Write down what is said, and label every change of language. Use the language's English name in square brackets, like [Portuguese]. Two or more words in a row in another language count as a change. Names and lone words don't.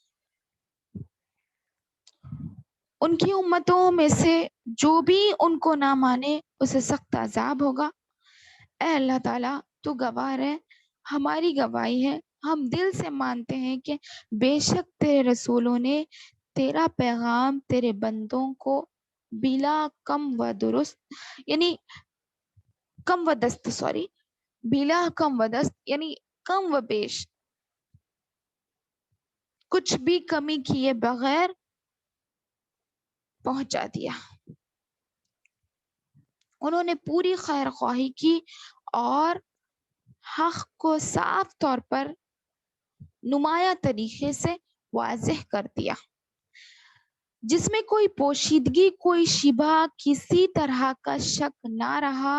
[Urdu] ان کی امتوں میں سے جو بھی ان کو نہ مانے اسے سخت عذاب ہوگا. اے اللہ تعالیٰ، تو گواہ ہے، ہماری گواہی ہے، ہم دل سے مانتے ہیں کہ بے شک تیرے رسولوں نے تیرا پیغام تیرے بندوں کو بلا کم و درست، یعنی کم و دست، بلا کم و دست یعنی کم و بیش، کچھ بھی کمی کیے بغیر پہنچا دیا. انہوں نے پوری خیر خواہی کی اور حق کو صاف طور پر نمایاں طریقے سے واضح کر دیا، جس میں کوئی پوشیدگی، کوئی شبہ، کسی طرح کا شک نہ رہا.